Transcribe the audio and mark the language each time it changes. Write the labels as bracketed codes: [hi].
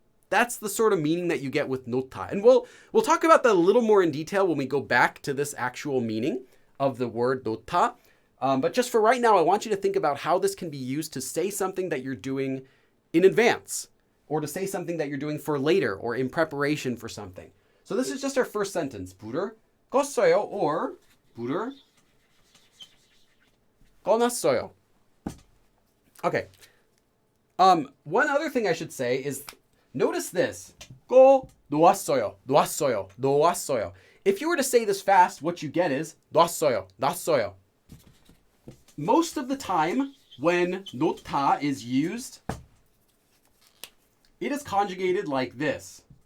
[en] That's the sort of meaning that you get with no-ta. And we'll talk about that a little more in detail when we go back to this actual meaning of the word no-ta. But just for right now, I want you to think about how this can be used to say something that you're doing in advance, or to say something that you're doing for later or in preparation for something. So this is just our first sentence. [ko] 불을 껐어요 [en] or [ko] 불을 꺼놨어요. [en] Okay. One other thing I should say is, notice this. [ko] 꺼놓았어요, 놓았어요, 놓았어요. [en] If you were to say this fast, what you get is 놨어요, 놨어요. Most of the time when no-ta is used, it is conjugated like this.